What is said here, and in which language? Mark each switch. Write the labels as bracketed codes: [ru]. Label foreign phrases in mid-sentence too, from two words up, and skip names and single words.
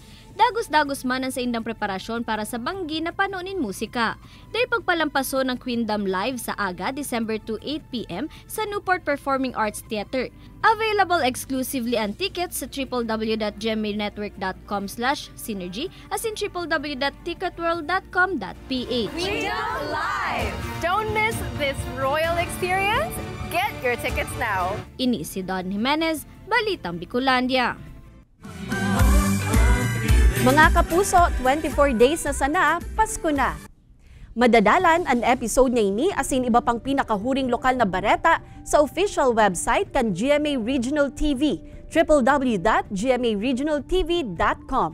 [bik] Dagos-dagos man ang sa indang preparasyon para sa banggi na panunin musika. Dahil pagpalampaso ng Queendom Live sa aga, December 2, 8 p.m. sa Newport Performing Arts Theater. [en] Available exclusively [bik] ang tickets sa www.gmanetwork.com/synergy asin www.ticketworld.com.ph. [en] Queendom Live! Don't miss this royal experience. Get your tickets now. [bik] Ini si Don Jimenez, Balitang Bicolandia. Mga kapuso, 24 days na sana, Pasko na. Madadalan ang episode na ini asin iba pang pinakahuring lokal na bareta sa [en] official website [bik] kan GMA Regional TV, www.gmaregionaltv.com.